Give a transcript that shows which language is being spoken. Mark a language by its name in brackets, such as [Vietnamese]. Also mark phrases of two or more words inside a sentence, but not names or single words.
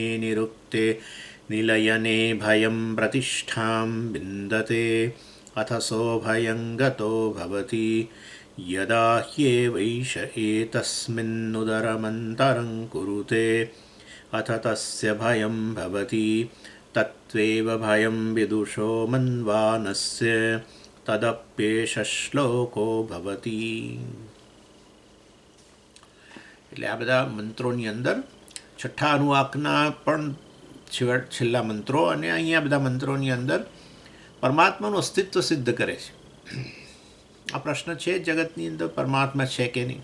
[Sanskrit] निरुक्ते निलयने भयं प्रतिष्ठां विन्दते अथ सोऽभयं गतो भवति यदा ह्येवैष एतस्मिन्नुदरमन्तरं कुरुते अथ तस्य भयं भवति तत्त्वेव भयं विदुषो मन्वानस्य तदप्येष श्लोको भवति। [Gujarati] એટલે આ બધા મંત્રોની અંદર છઠ્ઠા અનુવાકના પણ છેલ્લા મંત્રો અને અહીંયા બધા મંત્રોની અંદર પરમાત્માનું અસ્તિત્વ સિદ્ધ કરે છે. આ પ્રશ્ન છે જગતની અંદર પરમાત્મા છે કે નહીં.